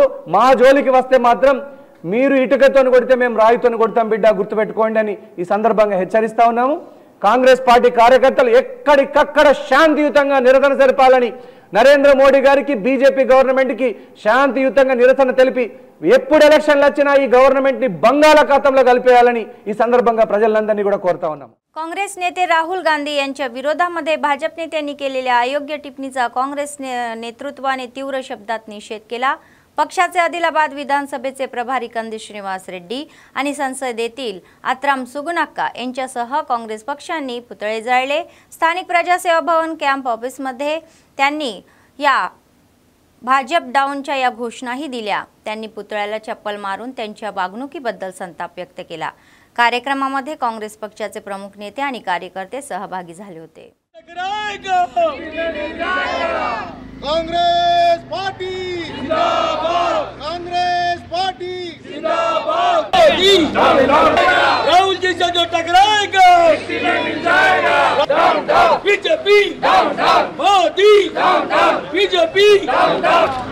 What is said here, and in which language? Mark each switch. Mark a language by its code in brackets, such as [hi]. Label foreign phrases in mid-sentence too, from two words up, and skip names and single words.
[te] మా జోలికి వస్తే మాత్రం మీరు ఇటుకతో కొడితే మేము రాయితో కొడతాం బిడ్డ, గుర్తుపెట్టుకోండి అని ఈ సందర్భంగా హెచ్చరిస్తా ఉన్నాము. కాంగ్రెస్ పార్టీ కార్యకర్తలు ఎక్కడికక్కడ శాంతియుతంగా నిరసన జరపాలని నరేంద్ర మోడీ గారికి, బీజేపీ గవర్నమెంట్కి శాంతియుతంగా निरसन తెలిపి ఎప్పుడు ఎలక్షన్లు వచ్చినా ఈ गव्हर्नमेंटని బంగాళాఖాతంలో కలిపేయాలని ఈ సందర్భంగా ప్రజలందరినీ కూడా కోరుతా ఉన్నాం. [mr] काँग्रेस नेते राहुल गांधी यांच्या विरोधामध्ये भाजप नेत्यांनी केलेल्या अयोग्य टिप्पणीचा काँग्रेस नेतृत्वाने तीव्र शब्दात निषेध केला. पक्षाचे आदिलाबाद विधानसभेचे प्रभारी कंदी श्रीनिवास रेड्डी आणि संसदेतील आत्राम सुगुनाक्का यांच्यासह काँग्रेस पक्षांनी पुतळे जाळले. स्थानिक प्रजासेवा भवन कॅम्प ऑफिसमध्ये त्यांनी या भाजप डाऊनच्या या घोषणाही दिल्या. त्यांनी पुतळ्याला चप्पल मारून त्यांच्या वागणुकीबद्दल संताप व्यक्त केला. कार्यक्रमामध्ये काँग्रेस पक्षाचे प्रमुख नेते आणि कार्यकर्ते सहभागी झाले होते. [hi] कांग्रेस पार्टी जिंदाबाद, कांग्रेस पार्टी जिंदाबाद। राहुल जी से जो टकराएगा मिल जाएगा। [en] down down BJP, down down Modi, down down BJP, down down